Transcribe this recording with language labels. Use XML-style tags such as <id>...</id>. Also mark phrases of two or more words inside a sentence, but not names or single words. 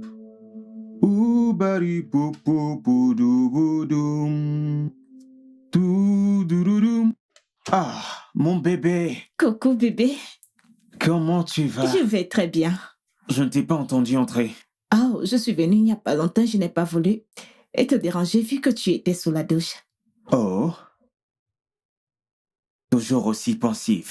<fr>Ouh, bari poup poup pou dou boudoum. Dou dou dou doum. Ah, mon bébé. Coucou, bébé. Comment tu vas? Je vais très bien. Je ne t'ai pas entendu entrer. Oh, je suis venue il n'y a pas longtemps, je n'ai pas voulu te déranger vu que tu étais sous la douche. Oh. Toujours aussi pensive.</fr>